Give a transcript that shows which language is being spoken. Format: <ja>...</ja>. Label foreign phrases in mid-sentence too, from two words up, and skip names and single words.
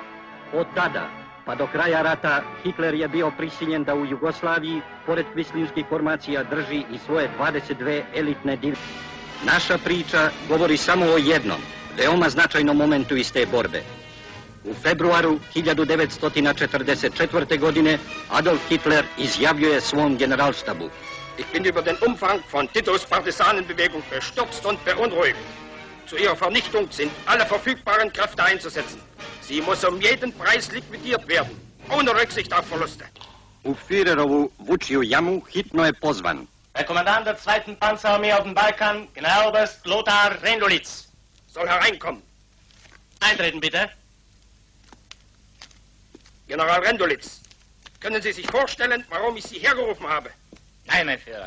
<sr>Od tada pa do kraja rata Hitler je bio prisiljen da u Jugoslaviji, pored kvislinskih formacija, drži i svoje 22 elitne divizije. Naša priča govori samo o jednom, veoma značajnom momentu iz te borbe. U februaru 1944. godine Adolf Hitler izjavljuje svom generalštabu:</sr> <de>Ich bin über den Umfang von Titos Partisanenbewegung bestürzt und beunruhigt. Zu ihrer Vernichtung sind alle verfügbaren Kräfte einzusetzen. Sie muss jeden Preis liquidiert werden, ohne Rücksicht auf Verluste.</de> <sr>U Führerovu Vučiju jamu hitno je pozvan</sr> <de>Der Kommandant der 2. Panzerarmee auf dem Balkan, Generaloberst Lothar Rendolitz. Soll hereinkommen. Eintreten, bitte. General Rendolitz, können Sie sich vorstellen, warum ich Sie hergerufen habe? Nein, mein Führer.</de>